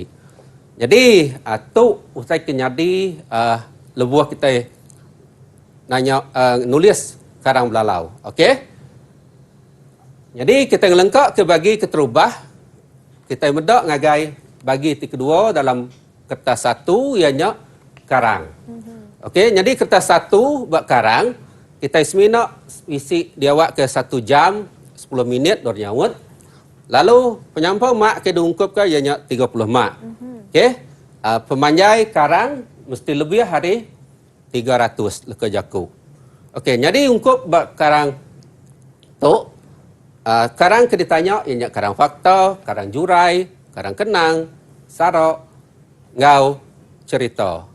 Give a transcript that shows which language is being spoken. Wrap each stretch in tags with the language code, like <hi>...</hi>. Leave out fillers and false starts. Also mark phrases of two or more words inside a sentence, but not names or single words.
<iba>Jadi tu usai kenyadi lebuh kita nanya nulis karang belalau. Okey. Jadi kita ngelengkap ke bagi keterubah kita medak ngagai bagi ti kedua dalam kertas satu ianya karang. Okey, jadi kertas satu buat karang kita semina isi diawak ke 1 jam 10 minit dor nyawut. Lalu penyampau mak ke diungkup ke ianya 30 mak. Okey. Pemanjai karang mesti lebih hari 300 leka jaku. Okey, jadi ungkup bak karang tu karang ke ditanya ianya karang fakta, karang jurai, karang kenang, sarok, ngau, cerita.</iba>